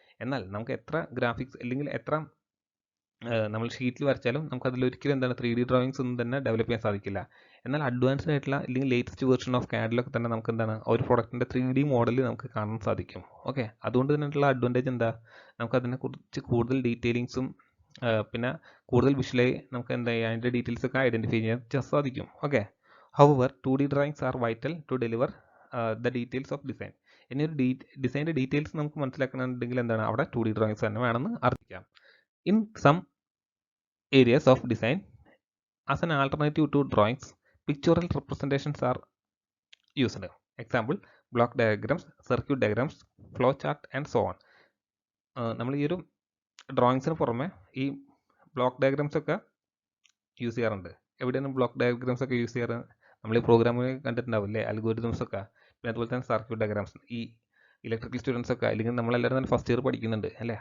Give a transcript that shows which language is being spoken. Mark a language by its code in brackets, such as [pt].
[ml] എന്നാൽ നമുക്ക് എത്ര ഗ്രാഫിക്സ് അല്ലെങ്കിൽ എത്ര നമ്മൾ ഷീറ്റിൽ വരച്ചാലും നമുക്ക് അതിലൊരിക്കലും എന്താണ് 3D ഡ്രോയിങ്സ് ഒന്നും തന്നെ ഡെവലപ്പ് ചെയ്യാൻ സാധിക്കില്ല. എന്നാൽ അഡ്വാൻസ്ഡ് ആയിട്ടുള്ള അല്ലെങ്കിൽ ലേറ്റസ്റ്റ് വേർഷൻ ഓഫ് CAD-ലൊക്കെ തന്നെ നമുക്ക് എന്താണ് ഒരു പ്രൊഡക്റ്റിൻ്റെ 3D മോഡൽ നമുക്ക് കാണാൻ സാധിക്കും. ഓക്കെ, അതുകൊണ്ട് തന്നെയുള്ള അഡ്വാൻറ്റേജ് എന്താ, നമുക്ക് അതിനെക്കുറിച്ച് കൂടുതൽ ഡീറ്റെയിലിങ്സും പിന്നെ കൂടുതൽ വിഷ്വലായി നമുക്ക് എന്താ അതിൻ്റെ ഡീറ്റെയിൽസ് ഒക്കെ ഐഡൻറ്റിഫൈ ചെയ്യാൻ സാധിക്കും. [en] Okay, however 2D drawings are vital to deliver the details of design. [ml] ഇനി ഒരു ഡിസൈൻ്റെ ഡീറ്റെയിൽസ് നമുക്ക് മനസ്സിലാക്കണമെന്നുണ്ടെങ്കിൽ എന്താണ് അവിടെ 2D drawings തന്നെ വേണമെന്ന് അറിയിക്കാം. [en] In some areas of design, as an alternative to drawings, pictorial representations are used. Example, block diagrams, circuit diagrams, flow chart and so on. [ml] നമ്മൾ ഈ ഒരു ഡ്രോയിങ്സിന് പുറമെ ഈ ബ്ലോക്ക് ഡയഗ്രാംസ് ഒക്കെ യൂസ് ചെയ്യാറുണ്ട്. എവിടെയാണ് ബ്ലോക്ക് ഡയഗ്രാംസ് ഒക്കെ യൂസ് ചെയ്യാറ്? നമ്മൾ ഈ പ്രോഗ്രാമിൽ കണ്ടിട്ടുണ്ടാവില്ലേ, അൽഗോരിതംസ് ഒക്കെ. പിന്നെ അതുപോലെ തന്നെ സർക്യൂട്ട് ഡയഗ്രാംസ്. ഈ ഇലക്ട്രിക്കൽ സ്റ്റുഡൻസ് ഒക്കെ അല്ലെങ്കിൽ നമ്മളെല്ലാവരും തന്നെ ഫസ്റ്റ് ഇയർ പഠിക്കുന്നുണ്ട് അല്ലേ.